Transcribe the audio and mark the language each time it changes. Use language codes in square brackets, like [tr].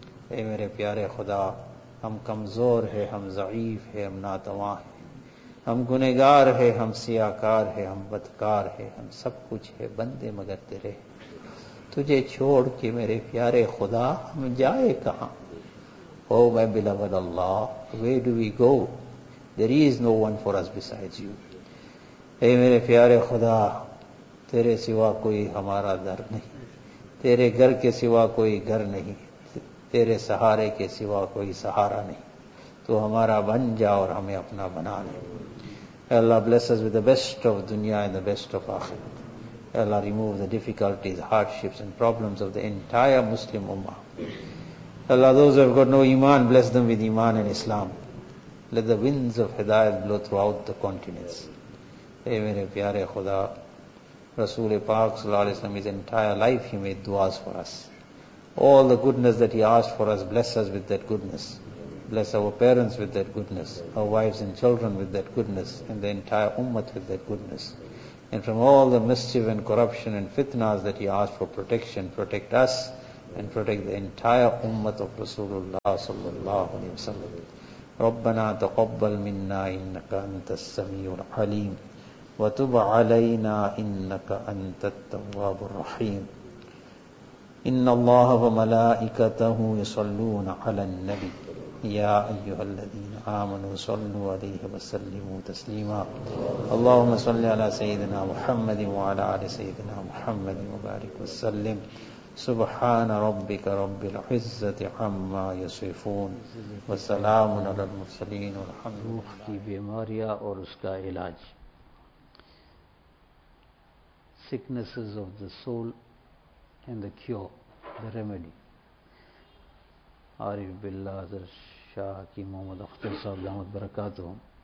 [ur] Ay mere pyare khuda, ہم کمزور ہے, ہم ضعیف ہے, ہم ناتواں ہے, ہم گنہگار ہے, ہم سیاکار ہے, ہم بدکار ہے, ہم سب کچھ ہے بندے مگر تیرے. تجھے چھوڑ کے میرے پیارے خدا ہم جائے کہاں. [en] Oh my beloved Allah, where do we go, there is no one for us besides you. [ur] اے میرے پیارے خدا, تیرے سوا کوئی ہمارا در نہیں, تیرے گھر کے سوا کوئی گھر نہیں, تیرے سہارے کے سوا کوئی سہارا نہیں. تو ہمارا بن جا اور ہمیں اپنا بنا لے. [en] اے Allah, bless us with the best of dunya and the best of akhirat. اے Allah, remove the difficulties, hardships and problems of the entire Muslim ummah. اے Allah, those have got no iman, bless them with iman and Islam. Let the winds of hidayat blow throughout the continents. [ur] اے میرے پیارے خدا, رسول پاک صلی اللہ علیہ وسلم, [en] His entire life he made duas for us. All the goodness that he asked for us, bless us with that goodness. Bless our parents with that goodness, our wives and children with that goodness, and the entire ummah with that goodness. And from all the mischief and corruption and fitnas that he asked for protection, protect us and protect the entire ummah of Rasulullah sallallahu alaihi wasallam. [ar] Rabbana taqabbal minna innaka antas samiul alim wa tub alaina innaka antat tawwabur rahim. Inna Allaha wa malaikatahu yusalluna 'alan nabi. يا أيها الذين آمنوا صلوا عليه وسلموا تسليما اللهم صل على سيدنا محمد وعلى آل سيدنا محمد وبارك وسلم سبحان ربك رب العزة عما يصفون وسلام على المرسلين والحمد لله [ur] في بيماريا اور اس کا علاج [en] sicknesses of the soul and the cure the remedy Arif Billah Shah Hakim Muhammad Akhtar Sahib Lahmat Barakatuh.